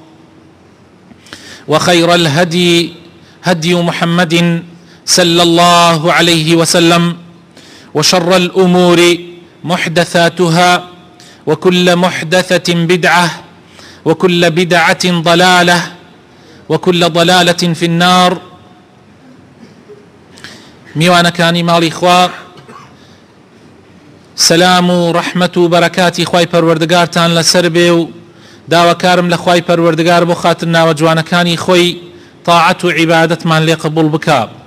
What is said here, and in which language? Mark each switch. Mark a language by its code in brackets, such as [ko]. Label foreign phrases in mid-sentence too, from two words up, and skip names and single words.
[ar] وخير الهدي هدي محمد صلى الله عليه وسلم وشر الأمور محدثاتها وكل محدثة بدعة وكل بدعة ضلالة وكل ضلالة في النار. [ckb] میوانە کانی ماڵی خوا سەلام و ڕەحمەت و بەرەکاتی خوای پەروەردگارتان لەسەر بێ و داواکارم لە خوای پەروەردگار بۆ خاتر ناوە جوانەکانی خۆی تاعەت و عیبادەتمان لێ قبوڵ بکا.